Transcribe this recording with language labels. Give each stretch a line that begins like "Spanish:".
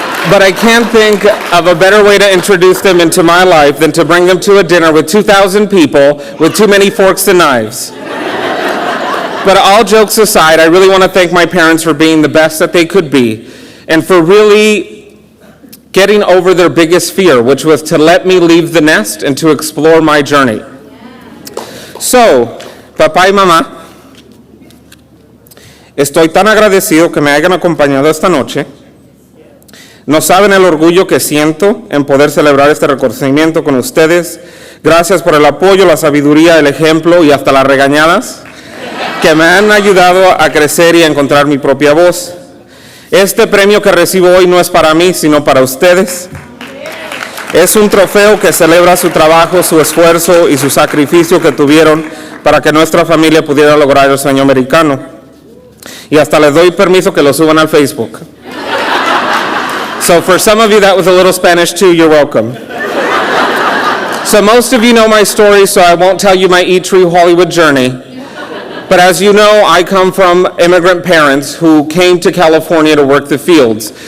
English: But I can't think of a better way to introduce them into my life than to bring them to a dinner with 2,000 people with too many forks and knives. But all jokes aside, I really want to thank my parents for being the best that they could be, and for really getting over their biggest fear, which was to let me leave the nest and to explore my journey.
Spanish: So, papá y mamá, estoy tan agradecido que me hayan acompañado esta noche. No saben el orgullo que siento en poder celebrar este reconocimiento con ustedes. Gracias por el apoyo, la sabiduría, el ejemplo y hasta las regañadas que me han ayudado a crecer y a encontrar mi propia voz. Este premio que recibo hoy no es para mí, sino para ustedes. Es un trofeo que celebra su trabajo, su esfuerzo y su sacrificio que tuvieron para que nuestra familia pudiera lograr el sueño americano. Y hasta les doy permiso que lo suban al Facebook.
English: So for some of you that was a little Spanish too, you're welcome. So most of you know my story, so I won't tell you my Eat True Hollywood journey. But as you know, I come from immigrant parents who came to California to work the fields.